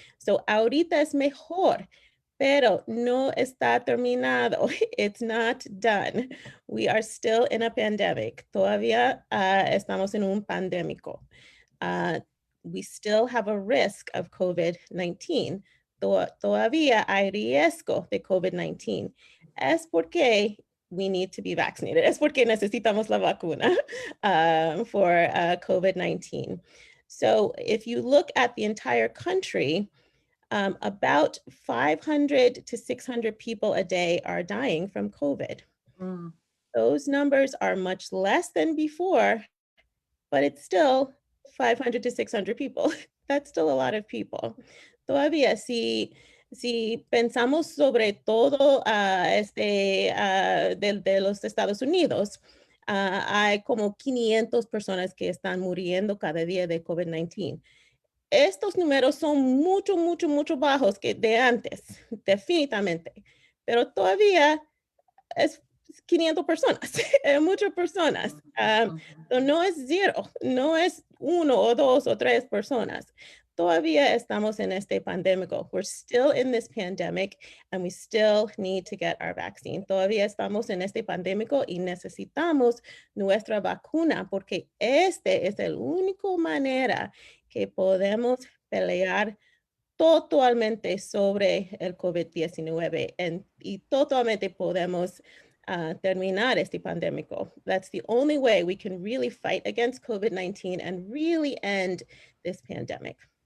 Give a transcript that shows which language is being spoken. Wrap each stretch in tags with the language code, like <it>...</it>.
<es>So ahorita es mejor, pero no está terminado.</es> <en>It's not done. We are still in a pandemic.</en> <es>Todavía estamos en un pandémico.</es> <en>We still have a risk of COVID-19.</en> <es>Todavía hay riesgo de COVID-19. Es porque</es> <en>we need to be vaccinated.</en> <es>Es porque necesitamos la vacuna for COVID-19.</es> <en>So if you look at the entire country, about 500 to 600 people a day are dying from COVID. Mm. Those numbers are much less than before, but it's still 500 to 600 people. That's still a lot of people.</en> <es>Todavía, si pensamos sobre todo de los Estados Unidos, hay como 500 personas que están muriendo cada día de COVID-19. Estos números son mucho bajos que de antes, definitivamente, pero todavía es 500 personas, muchas personas. No es cero, no es 1 o 2 o 3 personas. Todavía estamos en este pandémico.</es> <en>We're still in this pandemic and we still need to get our vaccine.</en> <es>Todavía estamos en este pandémico y necesitamos nuestra vacuna porque este es la única manera que podemos pelear totalmente sobre el COVID-19 y totalmente podemos terminar este pandémico.</es> <en>That's the only way we can really fight against COVID-19 and really end this pandemic.</en>